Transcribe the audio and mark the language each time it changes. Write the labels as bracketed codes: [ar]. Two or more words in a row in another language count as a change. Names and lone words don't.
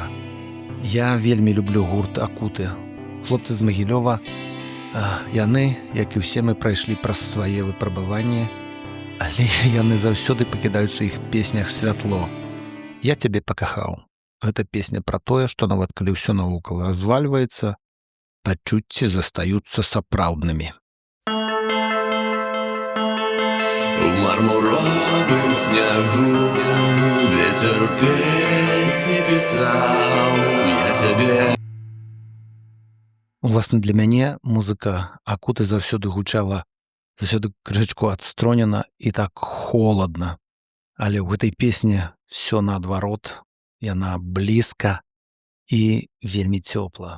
[be] Я вельмі люблю гурт «Акуты». Хлопцы з Магілёва, яны, як і ўсе мы, прайшлі праз свае выпрабаванні, але яны заўсёды пакідаюць у сваіх песнях святло. «Я цябе пакахаў». Гэта песня пра тое, што нават калі ўсё навокал развальваецца, пачуцці застаюцца сапраўднымі. У мармуровым снягу [ru] ветер песни писал, я тебе. [be] Уласна, для мяне музыка «Акуты» заўсёды гучала, заўсёды крышачку адстронена і так холадна. Але ў гэтай песні всё наадварот. Яна блізка і вельмі цёпла.